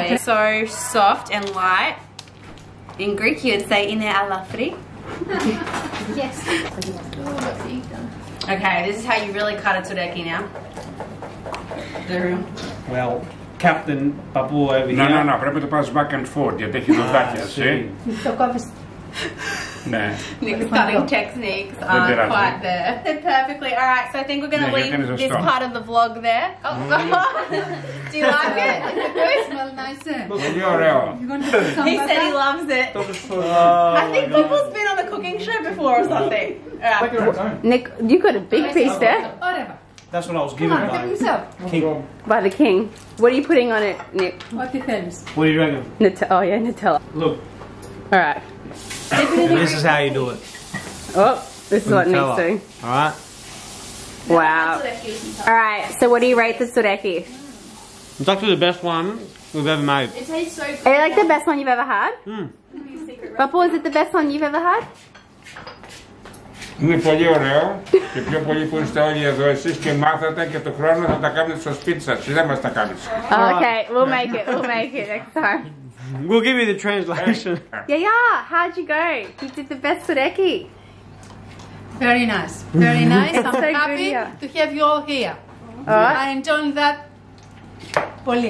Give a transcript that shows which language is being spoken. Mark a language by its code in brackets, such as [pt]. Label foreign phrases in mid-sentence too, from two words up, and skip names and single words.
[en] So soft and light. In Greek you would say [el] είναι αλαφρύ. [en] Yes. Okay, this is how you really cut a tsoureki now. Well, Captain Babu over here. No, [el] πρέπει να το πας [en] back and forth [el] γιατί έχει δοντάκια, έτσι. Το κόβεις. Ναι. [en] Nick's cutting techniques aren't quite there. They're perfectly alright, so I think we're going to leave this part of the vlog there. Oh, do you like it? It smells nice. [el] Πολύ ωραίο. [en] You're gonna put some He said he butter. loves it. Oh, I think Bubbles been on a cooking show before or something. Alright. Nick, you got a big piece there. Whatever. that's what I was given Come on, help by yourself. King. By the king. What are you putting on it, Nick? [el] Ό,τι θέλεις. [en] What do you reckon? Oh yeah, Nutella. Look, Alright. and this is how you do it. Oh, this is what Nick's Nutella. doing. Alright? Wow. Alright, so what do you rate the tsoureki? It's actually the best one we've ever made. It tastes so good. Are you like the best one you've ever had? Bubble, is it the best one you've ever had? [el] Είναι πολύ ωραίο και πιο πολύ που είστε όλοι εδώ εσείς και μάθατε και του χρόνου θα τα κάνετε στο σπίτι σας. Εσύ δεν μας τα κάνεις. [en] Okay, we'll make it next time. We'll give you the translation. Yeah, how'd you go? You did the best Tsoureki. Very nice. Very nice. I'm So good, happy yeah. to have you all here. Alright. I enjoyed that. Πολύ.